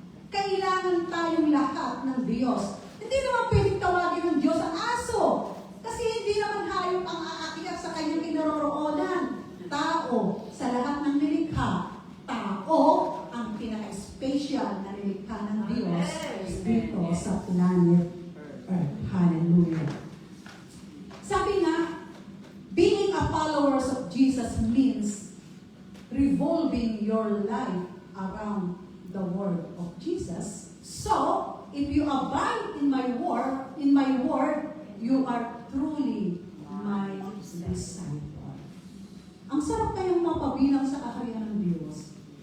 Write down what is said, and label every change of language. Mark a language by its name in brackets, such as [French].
[Filipino] Kailangan tayong lahat ng Diyos. Hindi naman pwedeng tawagin ng Diyos ang aso. Kasi hindi naman hayop ang aakyat sa kanyang kinaroroonan. Tao, sa lahat ng nilikha, tao ang pinaka-special na nilikha ng Diyos dito sa planet Earth. Hallelujah. Sabi nga, [English] being a followers of Jesus means revolving your life around the word of Jesus. So, if you abide in my word, you are truly my disciple. [Filipino] Ang sarap kayong mapabilang sa kaharian ng Diyos.